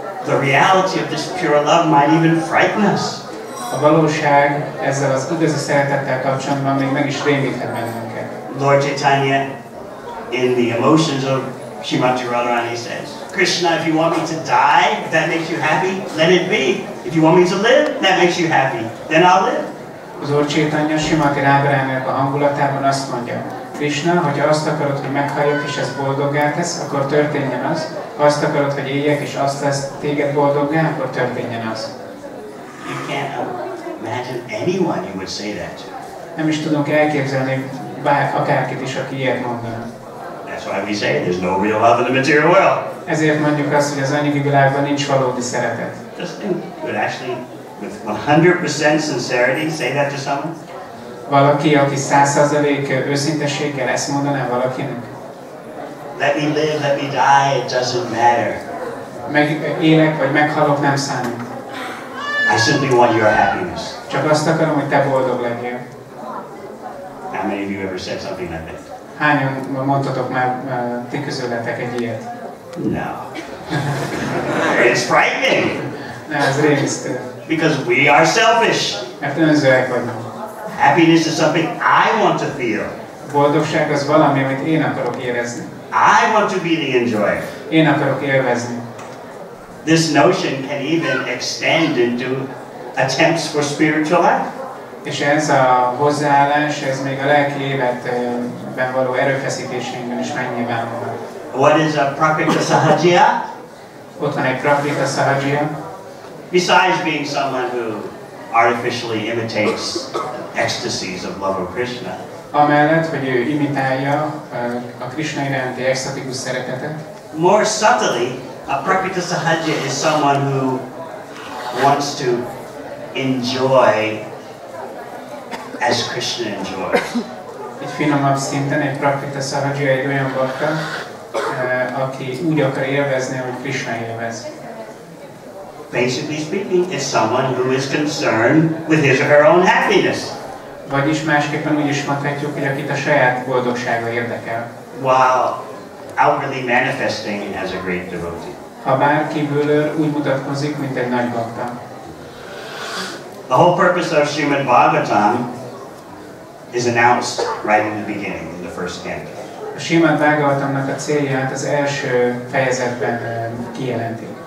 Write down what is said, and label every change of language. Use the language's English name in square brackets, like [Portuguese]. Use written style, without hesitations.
[English] The reality of this pure love might even frighten us. [Hungarian] A valóság ezzel az igazi szeretettel kapcsolatban még meg is rémíthet bennünket. [English] Lord Chaitanya, in the emotions of Srimati Radharani says, Krishna, if you want me to die, if that makes you happy, let it be. If you want me to live, that makes you happy, then I'll live. [Hungarian] Az Úr Chaitanya Srimati Radharaninak a hangulatában azt mondja, Krishna, hogyha azt akarod, hogy meghalljak és ez boldoggá tesz, akkor történjen az. Ha azt akarod, hogy éljek és azt tesz téged boldoggá, akkor történjen az. [English] You can't imagine anyone you would say that to. [Hungarian] Nem is tudunk elképzelni akárkit is, aki ilyet mondana. [English] That's why we say there's no real love in the material world. [Hungarian] Ezért mondjuk azt, hogy az anyagi világban nincs valódi szeretet. [English] Just think, would actually, with 100% sincerity, say that to someone? [Hungarian] Valaki, aki 100% őszintességgel ezt mondaná valakinek? [English] Let me live, let me die, it doesn't matter. [Hungarian] Meg élek vagy meghalok, nem számít. [English] I simply want your happiness. [Hungarian] Csak azt akarom, hogy te boldog legyél. [English] How many of you ever said something like that? [Hungarian] Hányan mondtatok már ti közületek egy ilyet? [English] No. It's frightening. [Hungarian] Ez rémisztő. [English] Because we are selfish. [Hungarian] Mert önzőek vagyunk. [English] Happiness is something I want to feel. [Hungarian] A boldogság az valami, amit én akarok érezni. [English] I want to be the enjoyer. [Hungarian] Én akarok élvezni. [English] This notion can even extend into attempts for spiritual life. [Hungarian] És ez a hozzáállás, ez még a lelki életben való erőfeszítésünkben is megnyilvánul. [English] What is a prakrita sahajya? [Hungarian] Ott van egy prakrita sahajya. [English] Besides being someone who artificially imitates ecstasies of love of Krishna, [Hungarian] Amellett, hogy ő imitálja a Krishna iránti extatikus szeretetet. [English] more subtly, a prakrita sahajya is someone who wants to enjoy as Krishna enjoys. [Hungarian] Egy finomabb szinten egy prakrita sahajya egy olyan bakta, aki úgy akar élvezni, hogy Krishna élvez. [English] Basically speaking, it's someone who is concerned with his or her own happiness. [Hungarian] Vagyis másképpen úgy is mondhatjuk, hogy akit a saját boldogsága érdekel. [English] While outwardly manifesting as a great devotee. [Hungarian] Ha bár kívülről úgy mutatkozik, mint egy nagy bakta. [English] The whole purpose of Srimad Bhagavatam is announced right in the beginning, in the first canto. [Hungarian] A Srimad Bhagavatamnak a célját az első fejezetben kijelenti.